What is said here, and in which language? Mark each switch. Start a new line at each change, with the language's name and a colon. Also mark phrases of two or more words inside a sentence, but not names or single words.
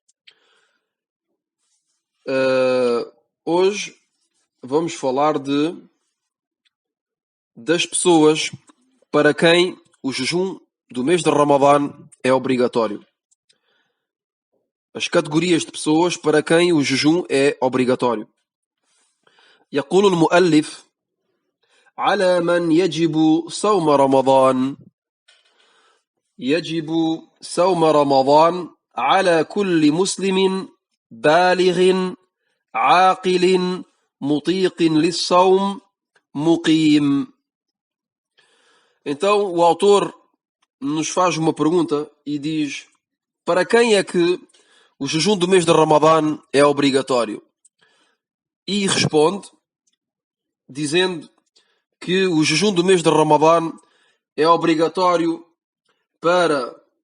Portuguese: Hoje vamos falar das pessoas para quem o jejum do mês de Ramadã é obrigatório. As categorias de pessoas para quem o jejum é obrigatório.
Arabic: يقول المؤلف: على من يجب صوم رمضان. يجب صوم رمضان على كل مسلم بالغ عاقل مطيق للصوم مقيم.
Portuguese: Então o autor nos faz uma pergunta e diz: para quem é que o jejum do mês de Ramadã é obrigatório? E responde dizendo que o jejum do mês de Ramadã é obrigatório para